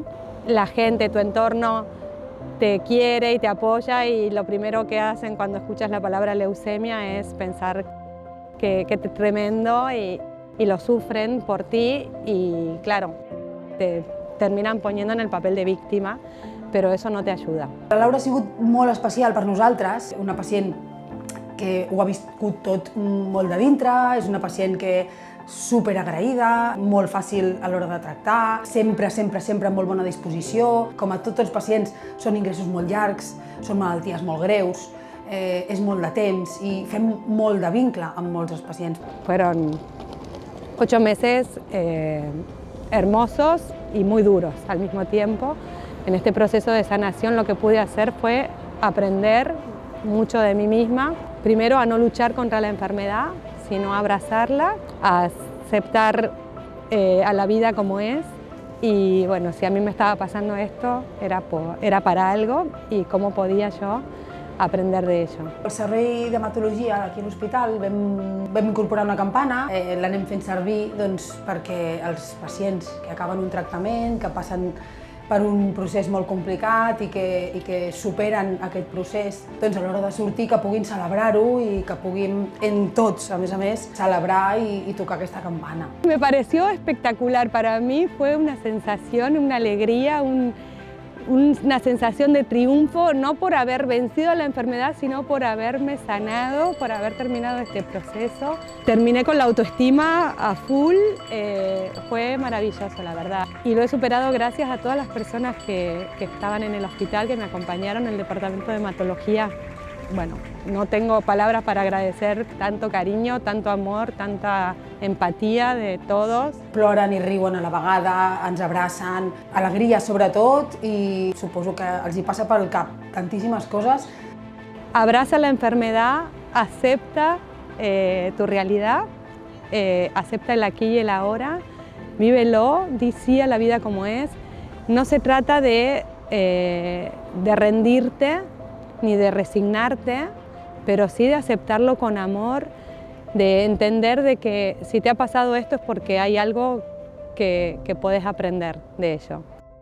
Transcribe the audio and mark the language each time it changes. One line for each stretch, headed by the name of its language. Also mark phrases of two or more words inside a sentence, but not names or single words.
Spanish: La gente, tu entorno te quiere y te apoya y lo primero que hacen cuando escuchas la palabra leucemia es pensar que es tremendo y lo sufren por ti y claro, te terminan poniendo en el papel de víctima, però eso
Catalan: no t'ajuda. La Laura ha sigut molt especial per nosaltres, una pacient que ho ha viscut tot molt de dintre, és una pacient que superagraïda, molt fàcil a l'hora de tractar, sempre amb molt bona disposició. Com a tots els pacients, són ingressos molt llargs, són malalties molt greus, és molt de temps i fem molt de vincle amb molts dels pacients.
Spanish: Fueron 8 meses hermosos y muy duros al mismo tiempo. En este proceso de sanación lo que pude hacer fue aprender mucho de mí misma. Primero a no luchar contra la enfermedad, sino a abrazarla, a aceptar a la vida como es. Y bueno, si a mí me estaba pasando esto, era para algo y cómo podía yo aprender de ello.
Catalan: Al servei d'hematologia aquí a l'hospital vam incorporar una campana, l'anem fent servir perquè els pacients que acaben un tractament, que passen per un procés molt complicat i que superen aquest procés, a l'hora de sortir que puguin celebrar-ho i que puguin tots, a més, celebrar i tocar aquesta campana.
Spanish: Me pareció espectacular, para mí fue una sensación, una alegría, una sensación de triunfo, no por haber vencido la enfermedad, sino por haberme sanado, por haber terminado este proceso. Terminé con la autoestima a full, fue maravilloso, la verdad. Y lo he superado gracias a todas las personas que estaban en el hospital, que me acompañaron en el departamento de hematología. Bueno, no tengo palabras para agradecer tanto cariño, tanto amor, tanta empatía de todos.
Catalan: Ploren i riuen a la vegada, ens abracen, alegria sobretot i suposo que els hi passa pel cap tantíssimes coses.
Spanish: Abraza la enfermedad, acepta tu realidad, acepta el aquí y el ahora, vívelo, di sí a la vida como es. No se trata de rendirte ni de resignarte, pero sí de aceptarlo con amor, de entender de que si te ha pasado esto es porque hay algo que puedes aprender de ello.